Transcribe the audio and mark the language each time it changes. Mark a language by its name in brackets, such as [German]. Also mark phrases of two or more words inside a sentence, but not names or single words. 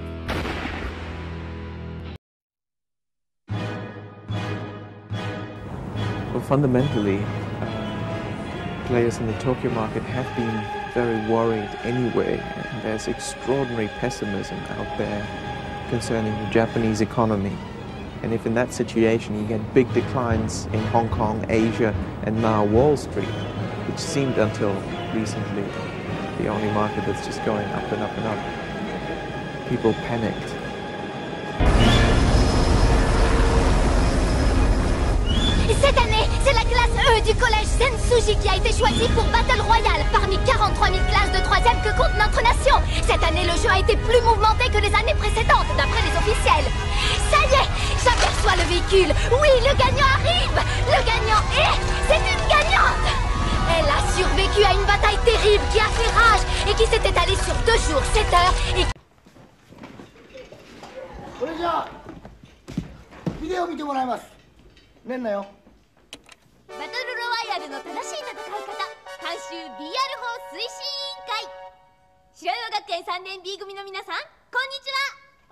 [English] Well, fundamentally, players in the Tokyo market have been very worried anyway, and there's extraordinary pessimism out there concerning the Japanese economy. And if in that situation you get big declines in Hong Kong, Asia, and now Wall Street, which seemed until recently the only market that's just going up and up and up, people panicked. [French] Cette année, c'est la classe E du collège Sensuji qui a été choisie pour Battle Royale parmi 43 000 classes de 3e que compte notre nation. Cette année, le jeu a été plus mouvementé que les années précédentes. ciel. Ça y est, j'aperçois le véhicule. Oui, le gagnant arrive. Le gagnant est... C'est une gagnante. Elle a survécu à une bataille terrible qui a fait rage et qui s'est étalée sur 2 jours, 7 heures et... [Japanese] それじゃあビデオ見てもらいます。ねんなよ。バトルロワイヤルの正しい戦い方監修 BR 法推進委員会白岩学園3年 B 組の皆さんこんにちは。